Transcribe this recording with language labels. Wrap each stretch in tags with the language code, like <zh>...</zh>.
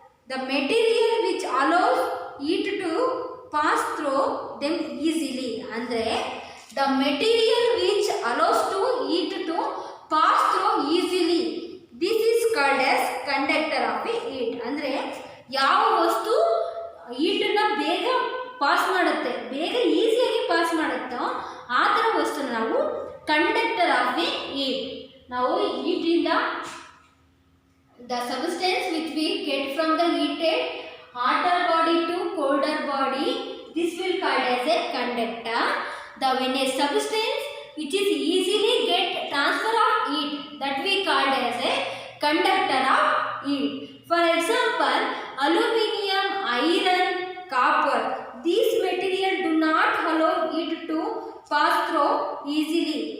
<en>The material which allows heat to pass through them easily.</en> <kn>ಅಂದರೆ</kn> <en>the material which allows to heat to pass through easily. This is called as conductor of a heat.</en> <kn>ಅಂದರೆ ಯಾವ ವಸ್ತು ಹೀಟನ್ನು ಬೇಗ pass ಮಾಡುತ್ತೆ, ಬೇಗ ಈಸಿಯಾಗಿ pass ಮಾಡುತ್ತೋ ಆ ಥರ ವಸ್ತುನ ನಾವು</kn> <en>Conductor of the heat.</en> <kn>ನಾವು ಹೀಟಿಂದ</kn> <en>The substance which we get from the heated hotter body to colder body, this will called as a conductor. When a substance which is easily get transfer of heat, that we called as a conductor of heat. For example, aluminum, iron, copper, these material do not allow heat to pass through easily.</en>